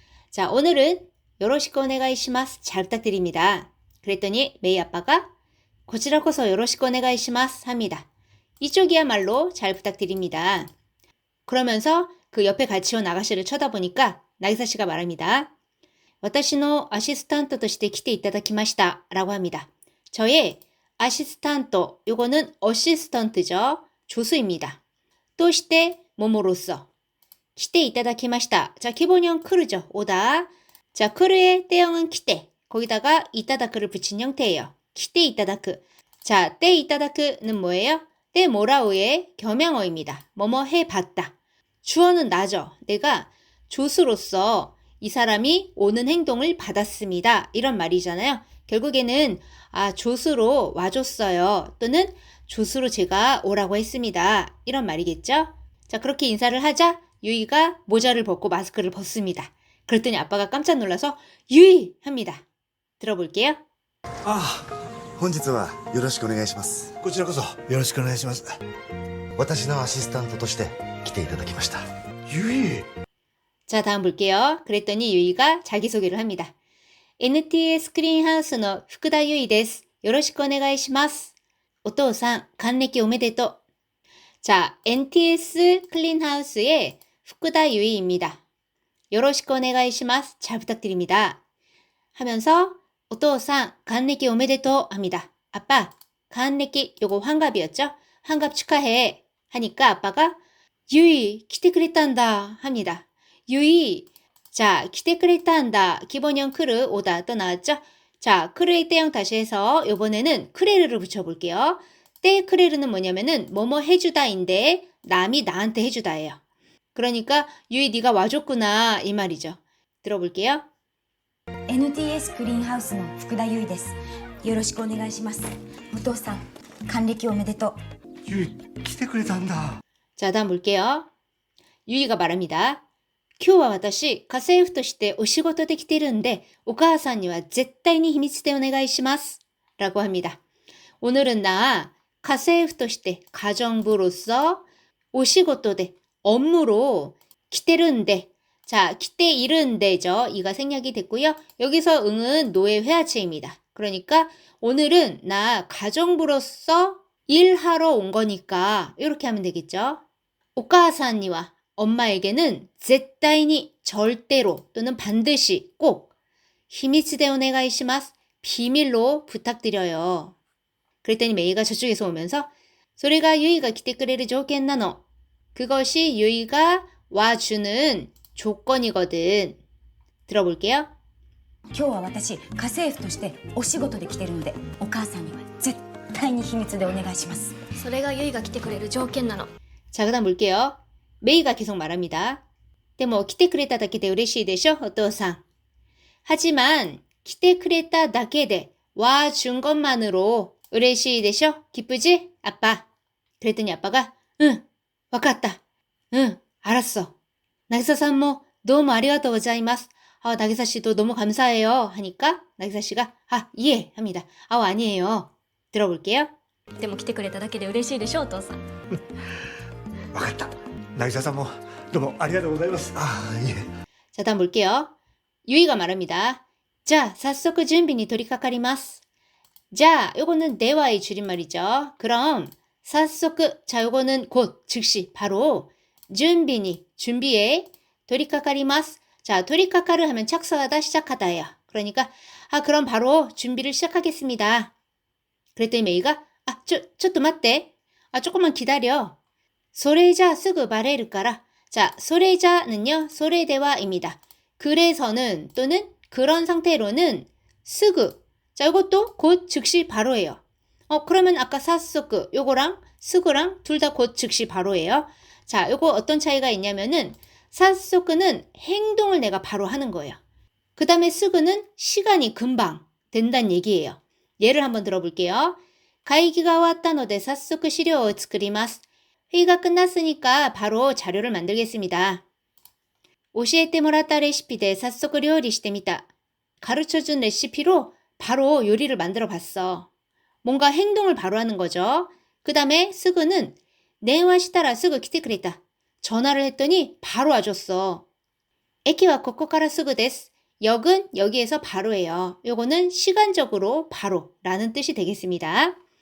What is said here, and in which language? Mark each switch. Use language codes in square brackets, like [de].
[ko] 자, 오늘은 [ja] 요로시ku 오네가이시마스 [ko] 잘 부탁드립니다. 그랬더니 메이 아빠가 [ja] 고치라코서 요로시ku 오네가이시마스 [ko] 합니다. 이쪽이야말로 잘 부탁드립니다. 그러면서 그 옆에 같이 온 아가씨를 쳐다보니까 나기사 씨가 말합니다. [ja] 私のアシスタントとして来ていただきました라고 합니다. [ko] 저의 아시스탄트, 요거는 어시스턴트죠. 조수입니다. 또して뭐뭐로써 [ja] 来ていただきました. [ko] 자, 기본형 크르죠. 오다. 자, 크르의 때형은 来て. 거기다가 이타다크를 붙인 형태예요. [ja] 来ていただく. [ko] 자, ていただく는 뭐예요? 때 뭐라우의 겸양어입니다. 뭐뭐 해봤다. 주어는 나죠. 내가 조수로서 이 사람이 오는 행동을 받았습니다. 이런 말이잖아요. 결국에는 조수로 와줬어요. 또는 조수로 제가 오라고 했습니다. 이런 말이겠죠. 자, 그렇게 인사를 하자 유이가 모자를 벗고 마스크를 벗습니다. 그랬더니 아빠가 깜짝 놀라서 유이! 합니다. 들어볼게요. [ja] 本日はよろしくお願いします。こちらこそよろしくお願いします。私のアシスタントとして来ていただきました。ゆい。 [ko] 자, 다음 볼게요. 그랬더니 유이가 자기소개를 합니다. NTS 클린하우스의 후쿠다 유이 [ja] です. 요로시ku 오네가이시마스. お父さん、還暦おめでとう. [ko] 자, NTS 클린하우스의 후쿠다 유이입니다. [ja] 요로시ku 오네가이시마스. [ko] 잘 부탁드립니다. 하면서 [ja] お父さん、還暦おめでとう [ko] 합니다. 아빠, 還暦, 요거 환갑이었죠? 환갑 축하해. 하니까 아빠가 유이, [ja] 来てくれたんだ [ko] 합니다. 유이, 자, [ja] 来てくれたんだ. [ko] 기본형 크르, 오다 또 나왔죠? 자, 크르의 때형 다시 해서 요번에는 크레르를 붙여볼게요. 때 크레르는 뭐냐면은 뭐뭐 해주다인데 남이 나한테 해주다예요. 그러니까 유이 네가 와줬구나 이 말이죠. 들어볼게요. [ja] NTS クリーンハウスの福田優衣です。よろしくお願いします。お父さん、還暦おめでとう。ゆい、来てくれたんだ。 [ko] 자, 다음 볼게요. 유이가 말합니다. [ja] 今日は私、家政婦としてお仕事で来てるんで、お母さんには絶対に秘密でお願いします。 [ko] 라고 합니다. 오늘은 나 [ja] 家政婦として [ko] 가정부로서 [ja] お仕事で [ko] 업무로 [ja] 来てるんで [ko] 자, 来ているん데죠. 이가 생략이 됐고요. 여기서 응은 노의 회화체입니다. 그러니까 오늘은 나 가정부로서 일하러 온 거니까 이렇게 하면 되겠죠. [ja] お母さんには [ko] 엄마에게는 絶対に 절대로 또는 반드시 꼭 [ja] 秘密でお願いします. [ko] 비밀로 부탁드려요. 그랬더니 메이가 저쪽에서 오면서 [ja] それが [ko] 유이가 [ja] 来てくれる条件なの. [ko] 그것이 유이가 와주는 조건이거든. 들어볼게요. [ja] 今日は私、家政婦としてお仕事で来てるので、お母さんには絶対に秘密でお願いします。それがユイが来てくれる条件なの。 [ko] 자, 그다음 볼게요. 메이가 계속 말합니다. [ja] でも来てくれただけで嬉しいでしょ, お父さん. [ko] 하지만 来てくれただけで 와준 것만으로 嬉しいでしょ, 기쁘지, 아빠? 그랬더니 아빠가 응, [ja] わかった. [ko] 응, 알았어. 나기사さんも 너무 [ja] ありがとうございます. [ko] 나기사 씨도 너무 감사해요. 하니까 나기사 씨가 예 합니다. 아니에요. 들어볼게요. [ja] でも来てくれただけで嬉しいでしょ、お父さん。わかった。渚さんもどうもありがとうございます。いえ。 [ko] 자, 다음 볼게요. 유이가 말합니다. 자, 早速 준비 [ja] に取り掛かります. [ko] 자, 요거는 대화의 줄임말이죠. 그럼 早速, 자, 요거는 곧, 즉시, 바로 준비에 [ja] 取り掛かります. [ko] 자, 取り掛かる 하면 착수하다, 시작하다예요. 그러니까 그럼 바로 준비를 시작하겠습니다. 그랬더니 메이가 [ja] ちょっと待って. [ko] 조금만 기다려. [ja] それじゃすぐバレるから. [ko] 자, それじゃ는요, それでは입니다. 그래서는 또는 그런 상태로는 すぐ. 자, 이것도 곧 즉시 바로예요. 그러면 아까 早速 요거랑 すぐ랑 둘 다 곧 즉시 바로예요. 자, 요거 어떤 차이가 있냐면은 早速는 행동을 내가 바로 하는 거예요. 그 다음에 すぐ는 시간이 금방 된다는 얘기예요. 예를 한번 들어볼게요. [ja] 会議が終わったので早速資料を作ります. [ko] 회의가 끝났으니까 바로 자료를 만들겠습니다. [ja] 教えてもらったレシピで早速料理してみた. [ko] 가르쳐준 레시피로 바로 요리를 만들어 봤어. 뭔가 행동을 바로 하는 거죠. 그 다음에 스그는 [ja] 네와 시타라 스그 키테크레다. [ko] 전화를 했더니 바로 와줬어. [ja] 에키와 코코카라 스그 데스. [ko] 역은 여기에서 바로예요. 요거는 시간적으로 바로라는 뜻이 되겠습니다.